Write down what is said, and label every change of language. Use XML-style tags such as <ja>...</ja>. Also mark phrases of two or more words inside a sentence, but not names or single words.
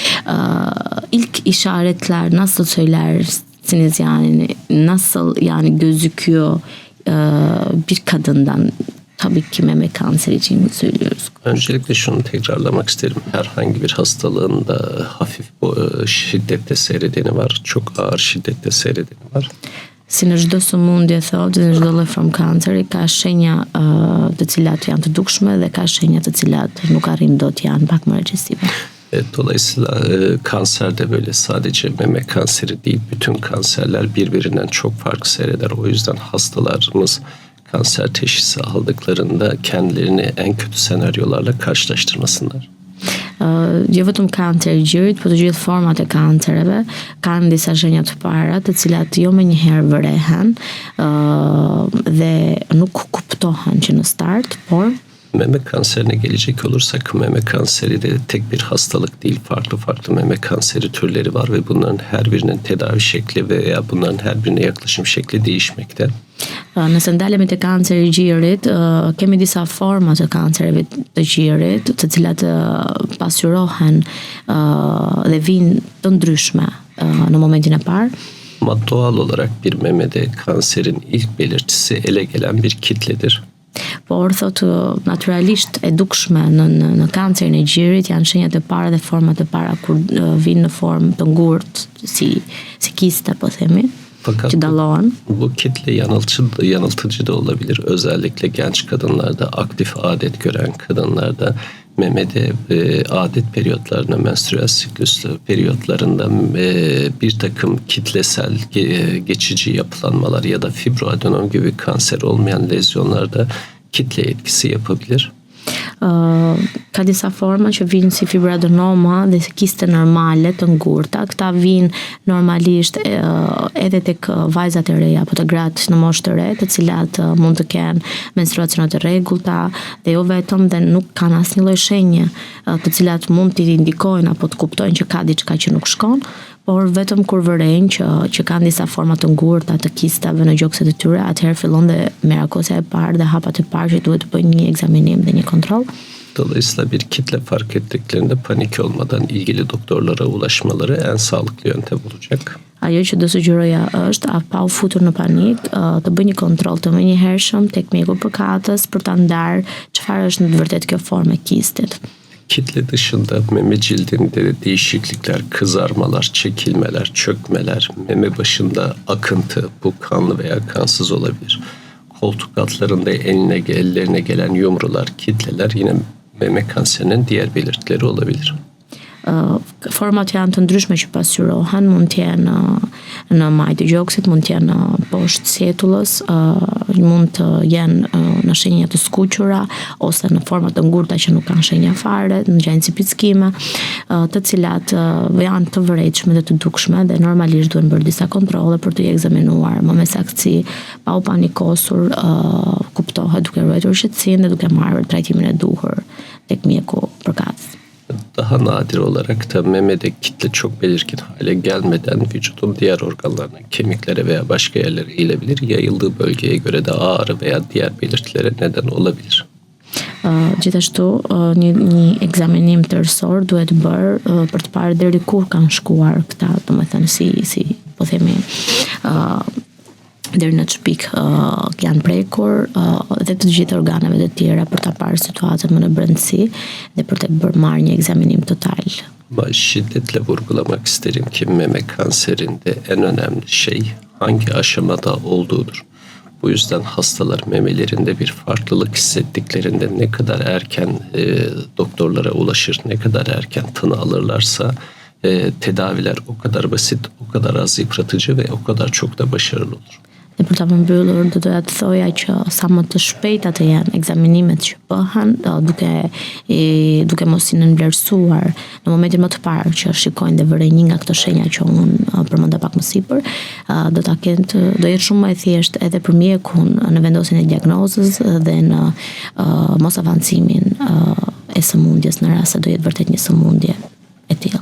<tr>İlk işaretler nasıl söylersiniz yani nasıl yani gözüküyor bir kadından? Tabii ki meme kanseri için söylüyoruz. Öncelikle şunu tekrarlamak isterim. Herhangi bir hastalığında hafif şiddette seyredeni var. Çok ağır şiddette seyredeni var.</tr> <sq>Si në çdo sëmundje thotë, në çdo lloj form kanceri ka shenja të cilat janë të dukshme dhe ka shenja të cilat nuk arrin dot janë pak më regjesive.</sq> <tr>Dolayısıyla kanser de böyle sadece meme kanseri değil, bütün kanserler birbirinden çok farklı seyreder. O yüzden hastalarımız kanser teşhisi aldıklarında kendilerini en kötü senaryolarla karşılaştırmasınlar.</tr> <sq>Jo vetëm kanceri i gjirit, por të gjithë format e kancereve kanë disa shenja të para, të cilat jo më njëherë vërehen dhe nuk kuptohen që në start, por</sq> <tr>meme kanserine gelecek olursak, meme kanseri de tek bir hastalık değil, farklı meme kanseri türleri var ve bunların her birinin tedavi şekli veya bunların her birine yaklaşım şekli değişmekte.</tr> <sq>Nëse ndalemi te kanceri i gjirit, kemi disa forma të kancereve të gjirit, të cilat pasqyrohen dhe vijnë të ndryshme në momentin e parë.</sq> <tr>Ama doğal olarak bir memede kanserin ilk belirtisi ele gelen bir kitledir.</tr> <sq>Por thotë naturalisht e dukshme në kancerin e gjirit janë shenjat e para dhe format e para kur vinë në formë të ngurtë si kiste po themi.</sq> <tr>Fakat bu kitle yanıltıcı da olabilir. Özellikle genç kadınlarda, aktif adet gören kadınlarda, memede adet periyotlarında, menstrüel siklüs periyotlarında bir takım kitlesel geçici yapılanmalar ya da fibroadenom gibi kanser olmayan lezyonlarda kitle etkisi yapabilir.</tr> <sq>Ka disa forma që vinë si fibroadenoma dhe si kiste normale të ngurta. Këta vinë normalisht edhe tek vajzat e reja apo të gratë në moshë të re, të cilat mund të kenë menstruacione të rregullta dhe jo vetëm dhe nuk kanë asnjë lloj shenje të cilat mund t'i indikojnë apo të kuptojnë që ka diçka që nuk shkon, por vetëm kur vërejnë që kanë disa forma të ngurta të kistave në gjokset e tyre, atëherë fillon dhe merakosja e parë dhe hapat e parë që duhet të bëjnë një ekzaminim dhe një kontroll.</sq> <tr>Dolayısıyla bir kitle fark ettiklerinde panik olmadan ilgili doktorlara ulaşmaları en sağlıklı yöntem olacak.</tr> <sq>Ajo që do sugjeroja është pa u futur në panik, të bëj një kontroll të menjëhershëm tek mjeku përkatës për ta ndarë çfarë është në të vërtetë kjo formë e kistit.</sq> <tr>Kitle dışında meme cildinde değişiklikler, kızarmalar, çekilmeler, çökmeler, meme başında akıntı, bu kanlı veya kansız olabilir. Koltuk altlarında ellerine gelen yumrular, kitleler yine meme kanserinin diğer belirtileri olabilir.</tr> <sq>Format janë të ndryshme që pasqyrohen, mund të jenë në majtë të gjoksit, mund të jenë poshtë sjetullës, mund të jenë në shenja të skuqura ose në forma të ngurta që nuk kanë shenja fare, në gjendje si pickime, të cilat janë të vërejtshme dhe të dukshme dhe normalisht duhen bërë disa kontrolle për të ekzaminuar më me saktësi, pa u panikosur, kuptohet duke ruajtur shqetësinë dhe duke marrë trajtimin e duhur tek mjeku përkatës.</sq> <tr>Daha nadir olarak da memede kitle çok belirgin hale gelmeden vücudun diğer organlarına, kemiklere veya başka yerlere eğilebilir. Yayıldığı bölgeye göre de ağrı veya diğer belirtilere neden olabilir.</tr> <sq>Gjithashtu një ekzaminim tërësor duhet bërë për të parë deri kur kanë shkuar këta, domethënë si po themi deri në çpik janë prekur dhe të gjithë organeve të tjera për ta parë situatën më në brendësi dhe për të bërë marrë një ekzaminim total.</sq> <tr>Ama şiddetle vurgulamak isterim ki meme kanserinde en önemli şey hangi aşamada olduğudur. Bu yüzden hastalar memelerinde bir farklılık hissettiklerinde ne kadar erken doktorlara ulaşır, ne kadar erken tanı alırlarsa tedaviler o kadar basit, o kadar az yıpratıcı ve o kadar çok da başarılı olur.</tr> <sq>Dhe për ta përmbyllur, do doja të thoja që sa më të shpejta të jenë ekzaminimet që bëhen, duke mos i nënvlerësuar në momentin më të parë që shikojnë dhe vëre një nga këto shenja që unë përmenda pak më sipër, do jetë shumë më e thjeshtë edhe për mjekun në vendosjen e diagnozës dhe në mos avancimin e sëmundjes në rast se do jetë vërtet një sëmundje e tillë.</sq>